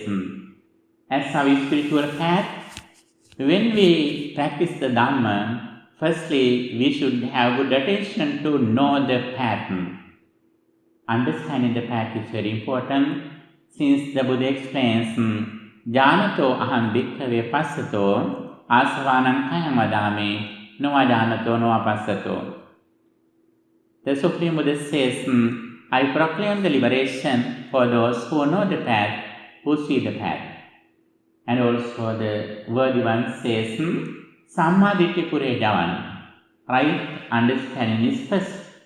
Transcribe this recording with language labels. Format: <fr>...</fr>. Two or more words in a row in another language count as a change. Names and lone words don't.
<en>As our spiritual path, when we practice the Dhamma, firstly we should have good attention to know the path. Understanding the path is very important, since the Buddha explains,</en> <pi>Janato aham 𝒮𝓃 ℒ𝒶𝓃 asavanam kayam vadami no ajanato no apassato.</pi> <en>The Supreme Buddha says, I proclaim the liberation for those who know the path, who see the path. And also the worthy one says,</en> <pi>Samma Ditti Pure Javan,</pi> <en>right understanding is first.</en>